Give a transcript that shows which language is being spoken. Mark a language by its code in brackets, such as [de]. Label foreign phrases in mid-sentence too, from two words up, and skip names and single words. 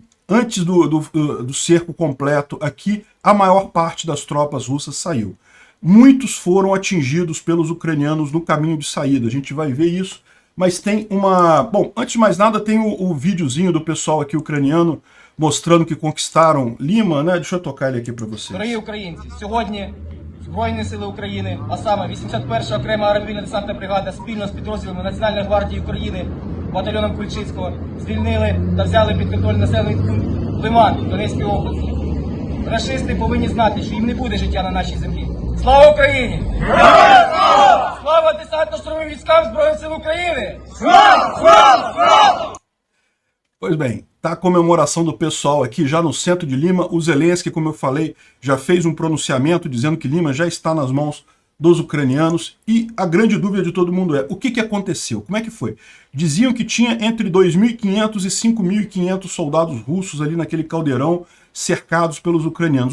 [pt] Antes do cerco completo aqui, a maior parte das tropas russas saiu. Muitos foram atingidos pelos ucranianos no caminho de saída, a gente vai ver isso. Mas tem uma... Bom, antes de mais nada, tem o videozinho do pessoal aqui ucraniano mostrando que conquistaram Lima, né? Deixa eu tocar ele aqui para vocês. [uk] Дорогі українці, сьогодні Збройні сили України, а саме 81-ша окрема аеромобільна десантна бригада спільно з підрозділами Національної гвардії України, батальйоном Кульчицького, звільнили та взяли під контроль населений пункт Лиман Донецької області. Рашисти повинні знати, що їм не буде життя на нашій землі. Слава Україні! Слава десантно-штурмовим військам Збройних сил України! [pt] Pois bem, tá a comemoração do pessoal aqui já no centro de Lima. O Zelensky, como eu falei, já fez um pronunciamento dizendo que Lima já está nas mãos dos ucranianos. E a grande dúvida de todo mundo é, o que aconteceu? Como é que foi? Diziam que tinha entre 2.500 e 5.500 soldados russos ali naquele caldeirão cercados pelos ucranianos.